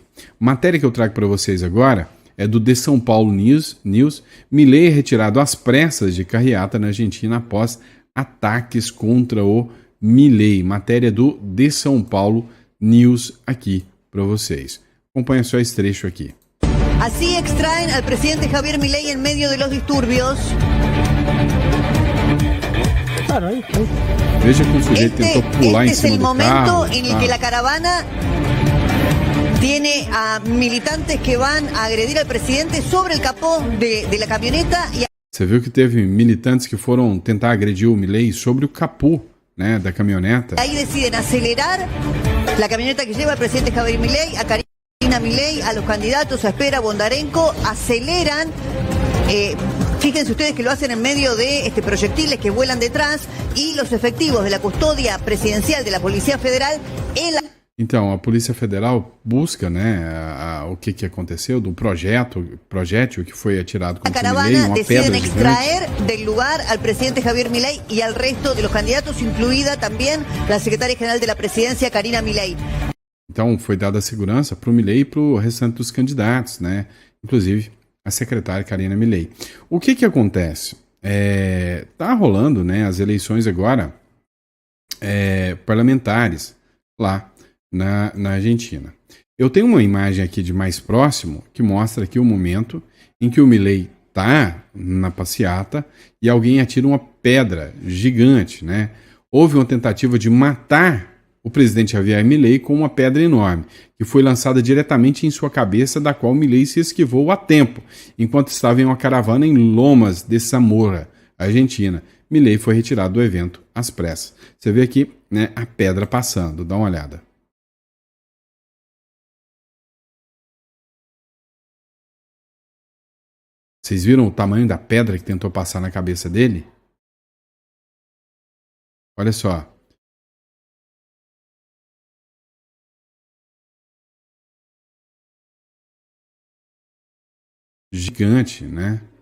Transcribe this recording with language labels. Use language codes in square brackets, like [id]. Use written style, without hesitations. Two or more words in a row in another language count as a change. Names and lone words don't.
[pt] Matéria que eu trago para vocês agora é do The São Paulo News. Milei é retirado às pressas de carreata na Argentina após ataques contra o Milei. Matéria do The São Paulo News aqui para vocês. Acompanha só esse trecho aqui. [es] Así extraen al presidente Javier Milei en medio de los disturbios. [pt] Veja que o sujeito tentou pular em cima do carro. [es] Este es el momento en el que la caravana tiene a militantes que van a agredir al presidente sobre el capó de la camioneta. [pt] Você viu que teve militantes que foram tentar agredir o Milei sobre o capô, né, da caminhoneta. [es] Ahí deciden acelerar la camioneta que lleva al presidente Javier Milei, a Karina Milei, a los candidatos, a Espera, Bondarenko, aceleran. Fíjense ustedes que lo hacen en medio de proyectiles que vuelan detrás y los efectivos de la custodia presidencial de la Policía Federal en la... [pt] Então, a Polícia Federal busca, né, o que aconteceu do projétil que foi atirado contra o Milei, uma pedra gigante. [es] Extraer del lugar al presidente Javier Milei y al resto de los candidatos, incluida también la secretaria general de la presidencia, Karina Milei. [pt] Então, foi dada segurança para o Milei e para o restante dos candidatos, né, inclusive a secretária Karina Milei. O que acontece? Tá rolando, né, as eleições agora parlamentares lá na Argentina. Eu tenho uma imagem aqui de mais próximo que mostra aqui o momento em que o Milei tá na passeata e alguém atira uma pedra gigante, né? Houve uma tentativa de matar o presidente Javier Milei com uma pedra enorme, que foi lançada diretamente em sua cabeça, da qual Milei se esquivou a tempo, enquanto estava em uma caravana em Lomas de Zamora, Argentina. Milei foi retirado do evento às pressas. Você vê aqui, né, a pedra passando, dá uma olhada. Vocês viram o tamanho da pedra que tentou passar na cabeça dele? Olha só. Gigante, né?